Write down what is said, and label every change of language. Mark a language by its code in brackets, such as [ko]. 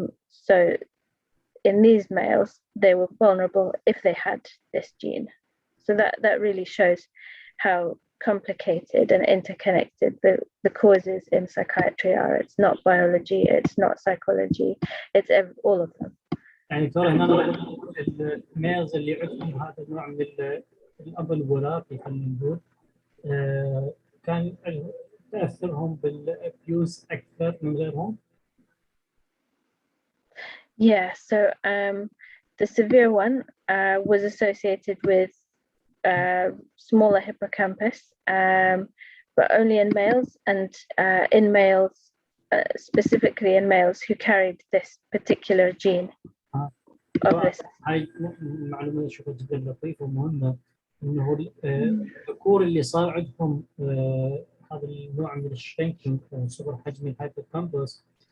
[en] So in these males, they were vulnerable if they had this gene. So that really shows how complicated and interconnected the causes in psychiatry are. It's not biology, it's not psychology, it's all of them. [ar] يعني ترى هنا الميلز اللي عندهم هذا النوع من الأب الوراثي خلينا نقول كان تأثرهم بالأبيوز أكثر من غيرهم. [en] Yeah, so the severe one was associated with smaller hippocampus, but only in males, and in males, specifically in males who carried this particular gene. [ar] هاي المعلومة شوفها جدا لطيفة ومهمة، إنه الذكور اللي صار عندهم هذا النوع من الشرينكينج أو صغر حجم الهايبوكامبس،